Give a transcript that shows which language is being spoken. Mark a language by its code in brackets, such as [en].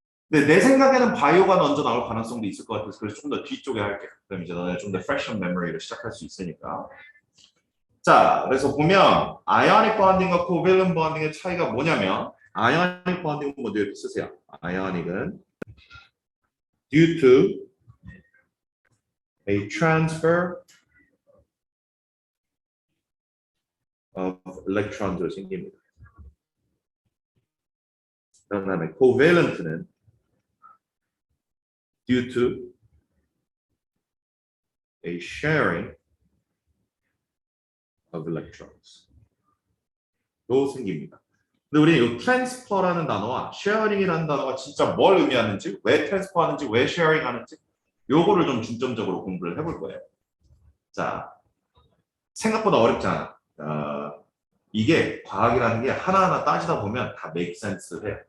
[ko] 근데 내 생각에는 바이오가 먼저 나올 가능성도 있을 것 같아서 그래서 좀 더 뒤쪽에 할게. 그럼 이제 너네 좀 더 [en] fresh on memory [ko] 를 시작할 수 있으니까. 자, 그래서 보면 ionic bonding과 covalent bonding의 차이가 뭐냐면 ionic bonding은 먼저 이렇게 쓰세요. [en] ionic은 due to a transfer of electrons로 [ko] 생깁니다. 그 다음에 [en] covalent는 due to a sharing of electrons. [ko] 로 생깁니다. 근데 우리는 이 transfer라는 단어와 sharing이라는 단어가 진짜 뭘 의미하는지, 왜 transfer하는지, 왜 sharing하는지 요거를 좀 중점적으로 공부를 해볼 거예요. 자, 생각보다 어렵지 않아. 이게 과학이라는 게 하나하나 따지다 보면 다 [en] make sense [ko] 해요.